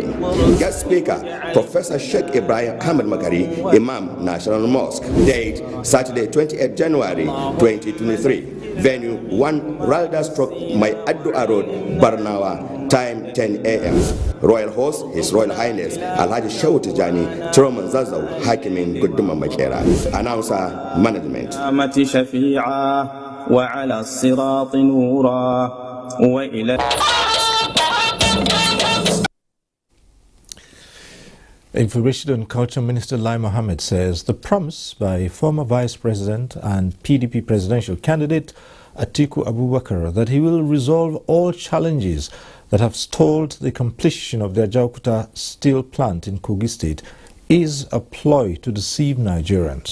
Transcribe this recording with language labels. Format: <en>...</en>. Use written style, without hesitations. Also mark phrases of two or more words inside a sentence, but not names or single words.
<en>Guest speaker, Professor Sheikh Ibrahim Ahmed Makari, Imam National Mosque. Date Saturday 28 January 2023. Venue 1 Ralda Stroke My Addua Road, Barnawa. Time 10 a.m. Royal host, His Royal Highness Alhaji Shehu Tijani, Chairman Zazzau, Hakimin Kuduma Makera. Announcer, Management.</en> <ar>وعلى الصراط نورا وإلى</ar> <en>Information and Culture Minister Lai Mohammed says the promise by former Vice President and PDP presidential candidate Atiku Abubakar that he will resolve all challenges that have stalled the completion of the Ajaokuta steel plant in Kogi State is a ploy to deceive Nigerians.</en>